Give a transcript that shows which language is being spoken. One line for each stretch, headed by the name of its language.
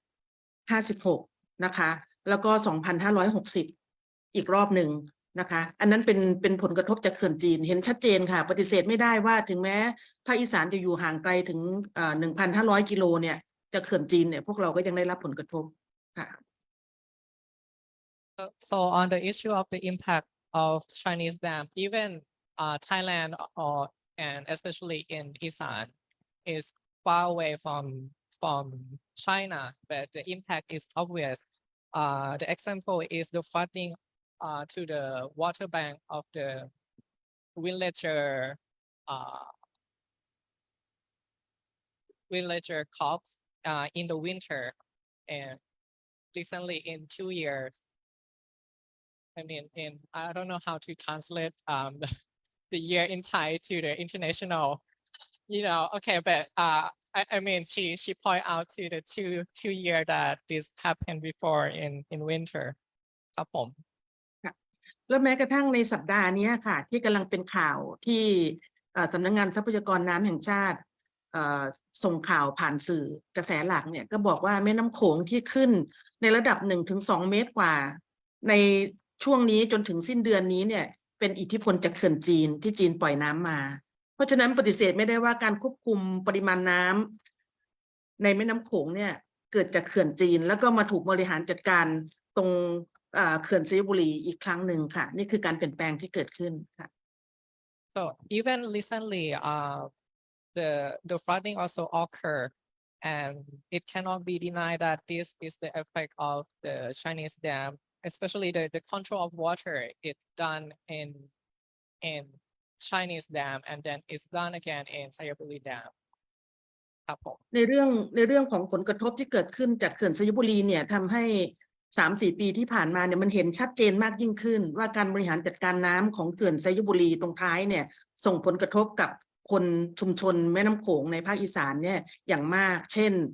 Thai: 2556 นะคะแล้วก็2560อีกรอบหนึ่งนะคะอันนั้นเป็นผลกระทบจากเขื่อนจีนเห็นชัดเจนค่ะปฏิเสธไม่ได้ว่าถึงแม้ภาคอีสานจะอยู่ห่างไกลถึง1,500 กิโลเนี่ยจากเขื่อนจีนเนี่ยพวกเราก็ยังได้รับผลกระทบค่ะ
English: So on the issue of the impact of Chinese dam, even Thailand and especially in Isan is far away from China, but the impact is obvious. The example is the flooding to the water bank of the villager villager crops in the winter, and recently in 2 years. I mean, I don't know how to translate the year in Thai to the international, okay, but I mean, she point out to the two year that this happened before in winter.
Thai: ครับผม แล้วแม้กระทั่งในสัปดาห์นี้ค่ะที่กำลังเป็นข่าวที่สำนักงานทรัพยากรน้ำแห่งชาติส่งข่าวผ่านสื่อกระแสหลักเนี่ยก็บอกว่าแม่น้ำโขงที่ขึ้นในระดับ 1-2 เมตรกว่า ในช่วงนี้จนถึงสิ้นเดือนนี้เนี่ยเป็นอิทธิพลจากเขื่อนจีนที่จีนปล่อยน้ำมาเพราะฉะนั้นปฏิเสธไม่ได้ว่าการควบคุมปริมาณน้ำในแม่น้ำโขงเนี่ยเกิดจากเขื่อนจีนแล้วก็มาถูกบริหารจัดการตรงเขื่อนไซยบุรีอีกครั้งหนึ่งค่ะนี่คือการเปลี่ยนแปลงที่เกิดขึ้นค่ะ
English: So even recently, the flooding also occur, and it cannot be denied that this is the effect of the Chinese dam, especially the control of water. It's done in Chinese dam, and then it's done again in Xayaburi Dam.
Thai: ครับผม ในเรื่องของผลกระทบที่เกิดขึ้นจากเขื่อนไซยบุรีเนี่ยทำให้ 3-4 ปีที่ผ่านมาเนี่ยมันเห็นชัดเจนมากยิ่งขึ้นว่าการบริหารจัดการน้ำของเขื่อนไซยบุรีตรงท้ายเนี่ยส่งผลกระทบกับคนชุมชนแม่น้ำโขงในภาคอีสานเนี่ยอย่างมากเช่น